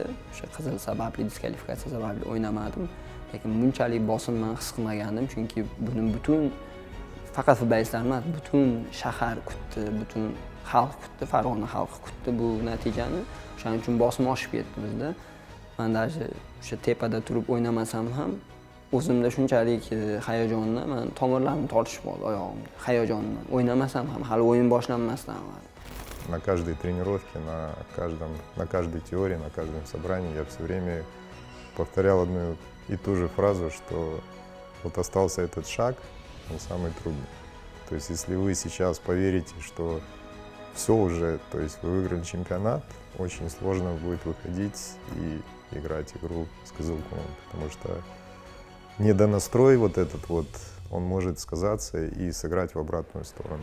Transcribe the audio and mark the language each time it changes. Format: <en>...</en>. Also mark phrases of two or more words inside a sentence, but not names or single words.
<uz>O'sha qizil sababli, diskvalifikatsiya sababli o'ynamadim. Lekin bunchalik bosimni his qilmagandim, chunki buni butun faqat futbolchilar emas, butun shahar kutdi, butun xalq kutdi, Farg'ona xalqi kutdi bu natijani. Shuning uchun bosim oshib ketdi bizda. Men даже o'sha tepada turib o'ynamasam ham o'zimda shunchalik hayajonda, men tomirlarim tortishib qoldi oyog'imda. Hayajondan o'ynamasam ham hali o'yin boshlanmasdan avval.</uz> <ru>На каждой тренировке, на каждой теории, на каждом собрании я все время повторял одну и ту же фразу, что вот остался этот шаг, он самый трудный. То есть если вы сейчас поверите, что все уже, то есть вы выиграли чемпионат, очень сложно будет выходить и играть игру с Кызылкумом, потому что недонастрой вот этот вот, он может сказаться и сыграть в обратную сторону.</ru>